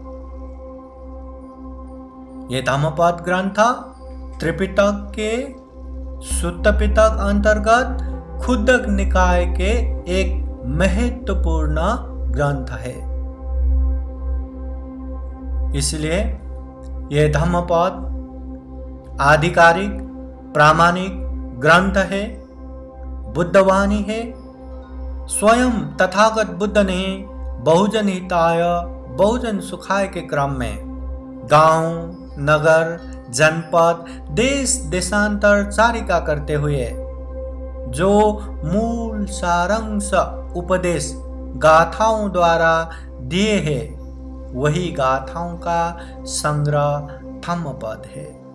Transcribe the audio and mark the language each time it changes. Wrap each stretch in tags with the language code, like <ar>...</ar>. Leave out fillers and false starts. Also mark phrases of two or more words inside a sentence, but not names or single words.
<hi>ये धम्मपद ग्रंथ त्रिपिटक के सुत्त पिटक अंतर्गत खुद्दक निकाय के एक महत्वपूर्ण ग्रंथ है। इसलिए यह धम्मपद आधिकारिक प्रामाणिक ग्रंथ है, बुद्धवाणी है। स्वयं तथागत बुद्ध ने</hi> <pi>बहुजन हिताय बहुजन सुखाय</pi> <hi>के क्रम में गांव, नगर, जनपद, देश देशांतर चारिका करते हुए जो मूल सारांश उपदेश गाथाओं द्वारा दिए हैं, वही गाथाओं का संग्रह धम्मपद है।</hi>